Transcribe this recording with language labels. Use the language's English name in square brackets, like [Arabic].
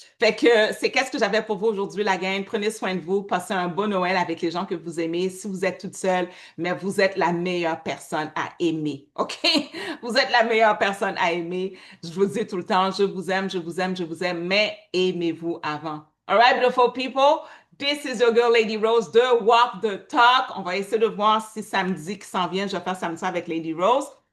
[French] Fait que c'est qu'est-ce que j'avais pour vous aujourd'hui, la gang. Prenez soin de vous. Passez un bon Noël avec les gens que vous aimez. Si vous êtes toute seule, mais vous êtes la meilleure personne à aimer. OK? Vous êtes la meilleure personne à aimer. Je vous dis tout le temps, je vous aime, je vous aime, je vous aime, mais aimez-vous avant. [English] All right, beautiful people? This is your girl Lady Rose de Walk the Talk. [French] On va essayer de voir si samedi qui s'en vient, je vais faire samedi avec Lady Rose.